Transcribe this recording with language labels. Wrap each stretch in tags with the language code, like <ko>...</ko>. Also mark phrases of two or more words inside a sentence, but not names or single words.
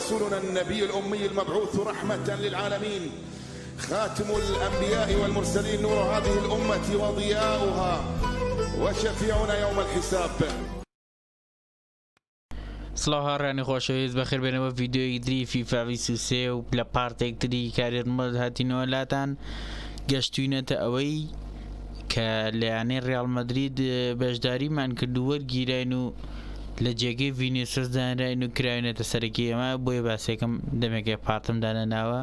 <ar>نبينا النبي الأمي المبعوث رحمة للعالمين، خاتم الأنبياء والمرسلين، نور هذه الأمة وضياؤها وشفيعنا يوم الحساب.</ar> <ckb>سڵاو هاڕانی خۆشەویست بەخێر بێنەوە ڤیدیۆی دری فیفا 23 و لە پارتێکتری کارێتمەد هاتینەوە لاتان گەشتوینەتە ئەوەی کە لەیانەی ڕیاڵ مەدرید بەشداریمان کردو وەرگیراین و لە جێگەی ڤینیسیوس دانراین و کراوێنێتە سەرەکی ئێمە بۆیە باسێکم دەمێکێ پارتمدانە ناوە.</ckb>